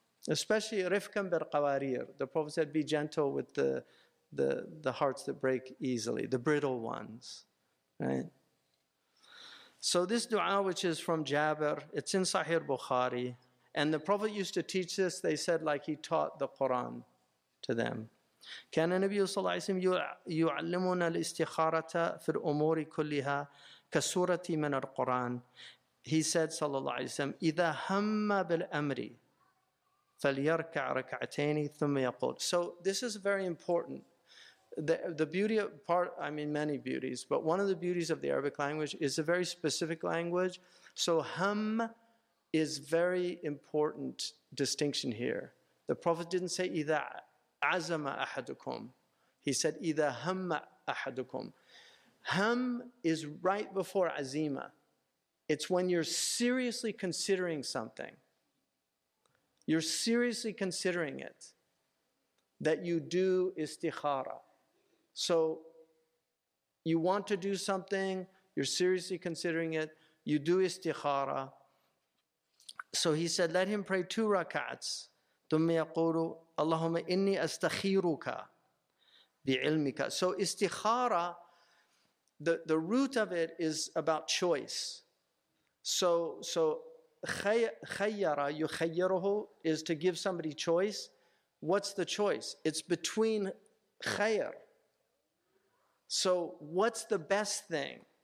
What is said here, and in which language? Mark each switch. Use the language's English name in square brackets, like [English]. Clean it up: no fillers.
[English] Especially [Arabic] rifkan bil qawarir. [English] The Prophet said, be gentle with the hearts that break easily, the brittle ones, right? So this dua, which is from Jabir, it's in Sahih Bukhari. And the Prophet used to teach this, they said, like he taught the Quran to them. [Arabic] كان النبي صلى الله عليه وسلم يعلمنا الاستخارة في الأمور كلها كسورة من القرآن. [English] He said, [Arabic] صلى الله عليه وسلم, إذا هم بالأمر فَلْيَرْكَعْ رَكَعْتَيْنِ ثُمَّ يَقُولُ. [English] So this is very important. The beauty of part, I mean many beauties, but one of the beauties of the Arabic language is a very specific language. So hum is very important distinction here. The Prophet didn't say [Arabic] إِذَا عَزَمَ أَحَدُكُمْ. [English] He said [Arabic] إِذَا هَمَّ أَحَدُكُمْ. [English] Hum is right before azima. It's when you're seriously considering something. You're seriously considering it, that you do istikhara. So you want to do something, you're seriously considering it, you do istikhara. So he said, let him pray two rakats. [Arabic] ثم يقول اللهم إني أستخيرك بعلمك. [English] So istikhara, the root of it is about choice. So [Arabic] خَيَّرَ يُخَيَّرُهُ [English] is to give somebody choice. What's the choice? It's between خَيَّر. So what's the best thing?